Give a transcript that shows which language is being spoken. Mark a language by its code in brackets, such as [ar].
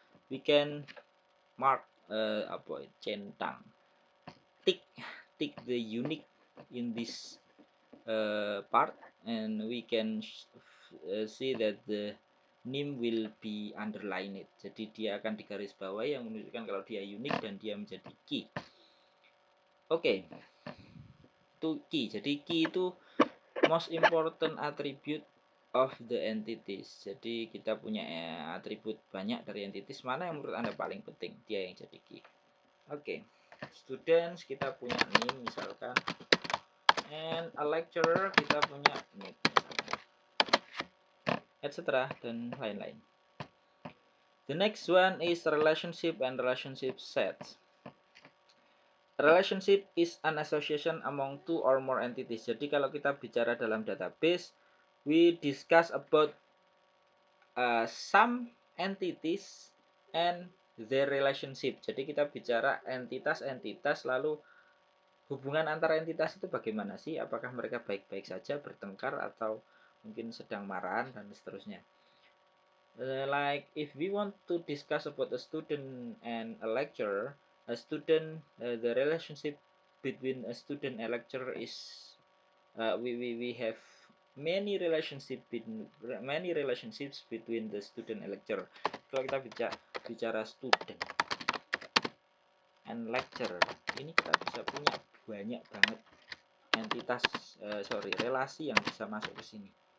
[en] We can mark centang, tick the unique in this part, and we can see that the name will be underlined. [id] Jadi dia akan digaris bawah yang menunjukkan kalau dia unik dan dia menjadi key. Oke. Itu key. Jadi key itu [en] most important attribute of the entities. [id] Jadi kita punya atribut banyak dari entities, mana yang menurut Anda paling penting, dia yang jadi key. Oke. Students kita punya name misalkan, [en] and a lecturer [id] kita punya name misalkan, etc. dan lain-lain. [en] The next one is relationship and relationship sets. Relationship is an association among two or more entities. [id] Jadi kalau kita bicara dalam database, [en] we discuss about some entities and their relationship. [id] Jadi kita bicara entitas-entitas, lalu hubungan antara entitas itu bagaimana sih? Apakah mereka baik-baik saja, bertengkar, atau mungkin sedang marahan, dan seterusnya. [en] Like if we want to discuss about a student and a lecturer, a student, the relationship between a student and a lecturer is we have many relationships between the student and lecturer. [id] Kalau kita bicara [en] student and lecturer, [id] ini kita bisa punya banyak banget entitas, relasi yang bisa masuk ke sini.